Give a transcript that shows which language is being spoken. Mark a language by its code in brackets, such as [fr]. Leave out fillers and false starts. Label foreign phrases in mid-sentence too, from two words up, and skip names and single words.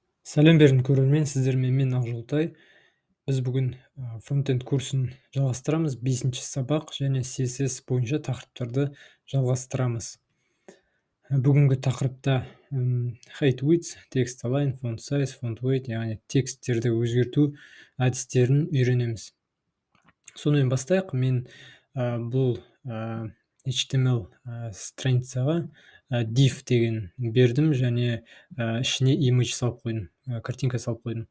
[kk] Сәлем бердім көрермен, сіздермен мен Ақжолтай. Біз бүгін фронтенд курсын жалғастырамыз. 5-ші сабақ және CSS бойынша тақырыптарды жалғастырамыз. Бүгінгі тақырыпта [en] height width, text align, font size, font weight, [kk] яғни тексттерді өзгерту әдістерін үйренеміз. Сонымен бастайық. Мен бұл HTML страницаға div деген бердім және ішіне image салып қойдым, картинка салып қойдым.